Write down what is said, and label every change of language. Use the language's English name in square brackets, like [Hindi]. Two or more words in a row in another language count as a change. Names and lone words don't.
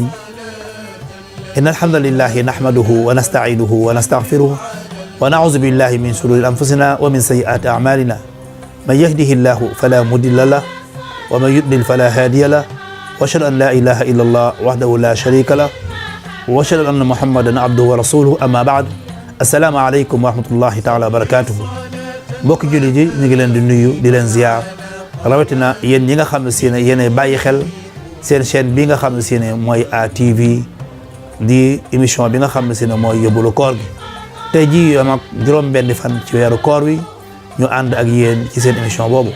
[Arabic] إن الحمد لله نحمده ونستعينه ونستغفره ونعوذ بالله من شرور أنفسنا ومن سيئات أعمالنا من يهده الله فلا مضل له ومن يضلل فلا هادي له وأشهد أن لا إله إلا الله وحده لا شريك له وأشهد أن محمدا عبده ورسوله أما بعد السلام عليكم ورحمة الله تعالى وبركاته. [Wolof] mbokk jullit yi ñu ngi leen di nuyu di leen ziar rawatina yéen ñi nga xam ne si ne yéen bàyyi xel seen chaîne bi nga xam ne si ne mooy ATV di émission bi nga xam ne si ne mooy yóbbalu koor gi tey jii yom ak juróom-benni fan ci weeru koor wi ñu ànd ak yéen ci seen émission boobu.